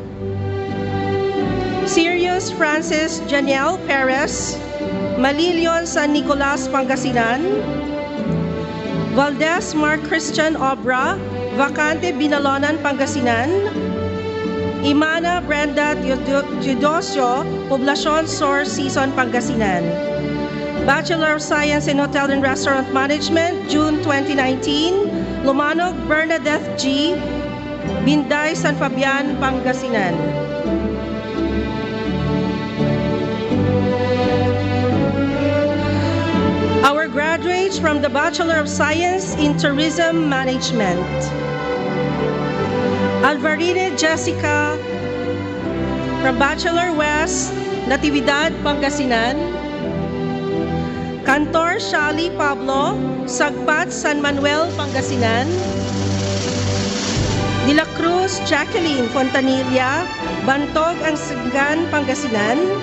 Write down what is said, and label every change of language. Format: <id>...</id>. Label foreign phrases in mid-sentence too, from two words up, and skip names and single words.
<en>Sirius Francis Janiel Perez, Malilion, San Nicolas, Pangasinan. Valdez Mark Christian Obra, Vacante, Binalonan, Pangasinan. Imana Brenda Teodosio, Poblacion, Sor Season, Pangasinan. Bachelor of Science in Hotel and Restaurant Management, June 2019. Lumanog Bernadette G, Binday, San Fabian, Pangasinan. Our graduates from the Bachelor of Science in Tourism Management. Alvarine Jessica from Bachelor West, Natividad, Pangasinan. Cantor Shali Pablo, Sagpat, San Manuel, Pangasinan. De la Cruz Jacqueline Fontanilla, Bantog, Ansigan, Pangasinan.</en>